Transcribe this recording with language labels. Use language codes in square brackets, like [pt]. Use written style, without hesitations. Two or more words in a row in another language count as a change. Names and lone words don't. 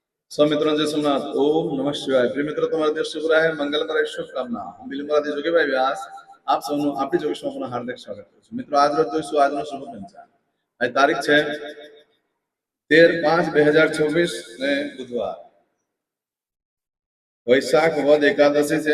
[hi] सब मित्रों जय सोमनाथ। ओम नमः शिवाय। प्रिय मित्रों, [gu] તમારા દિવસ શુભ રહે, મંગલમય રહે, શુભકામના। હું બિલમરાથી જોગીભાઈ વ્યાસ આપ સૌનું આપણી જોગેશમાં પુનઃ હાર્દિક સ્વાગત કરું છું। મિત્રો, આજ રોજ જોઈશું આજનો શુભ પંચાંગ। આજ તારીખ છે 13/5/2024 ને બુધવાર, વૈશાખ વદ એકાદશી છે।